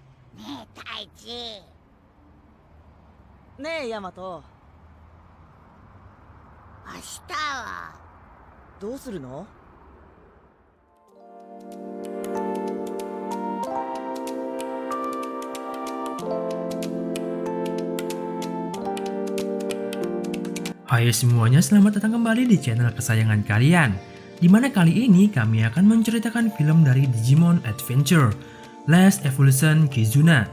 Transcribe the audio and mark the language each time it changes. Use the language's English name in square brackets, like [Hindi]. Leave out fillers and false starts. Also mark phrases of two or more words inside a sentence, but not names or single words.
[Japanese] ねえ、太一。ねえヤマト、明日は。どうするの？ [Indonesian] Hai semuanya, selamat datang kembali di channel kesayangan kalian. Di mana kali ini kami akan menceritakan film dari Digimon Adventure, Last Evolution Kizuna.